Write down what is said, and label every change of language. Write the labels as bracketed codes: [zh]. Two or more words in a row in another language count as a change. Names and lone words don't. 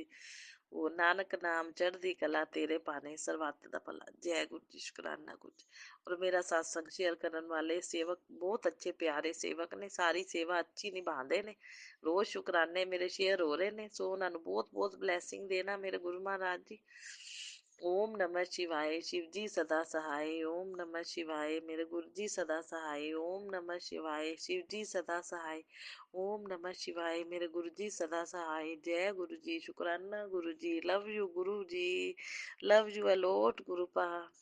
[pa] ਉਹ ਨਾਨਕ ਨਾਮ ਚੜ੍ਹਦੀ ਕਲਾ, ਤੇਰੇ ਭਾਣੇ ਸਰਬੱਤ ਦਾ ਭਲਾ। ਜੈ ਗੁਰੂ ਜੀ, ਸ਼ੁਕਰਾਨਾ ਗੁਰੂ ਜੀ। ਔਰ ਮੇਰਾ ਸਤਸੰਗ ਸ਼ੇਅਰ ਕਰਨ ਵਾਲੇ ਸੇਵਕ ਬਹੁਤ ਅੱਛੇ ਪਿਆਰੇ ਸੇਵਕ ਨੇ, ਸਾਰੀ ਸੇਵਾ ਅੱਛੀ ਨਿਭਾਉਂਦੇ ਨੇ, ਰੋਜ਼ ਸ਼ੁਕਰਾਨੇ ਮੇਰੇ ਸ਼ੇਅਰ ਹੋ ਰਹੇ ਨੇ। ਸੋ ਉਹਨਾਂ ਨੂੰ ਬਹੁਤ ਬਹੁਤ ਬਲੈਸਿੰਗ ਦੇਣਾ ਮੇਰੇ ਗੁਰੂ ਮਹਾਰਾਜ ਜੀ। [hi] ओम नमः शिवाय, शिव जी सदा सहाय। ओम नमः शिवाय, मेरे गुरु जी सदा सहाय। ओम नमः शिवाय, शिव जी सदा सहाय। ओम नमः शिवाय, मेरे गुरु जी सदा सहाय। जय गुरु जी, शुकराना गुरु जी, [en] love you [hi] गुरु जी, [en] love you a lot [hi] गुरु पा।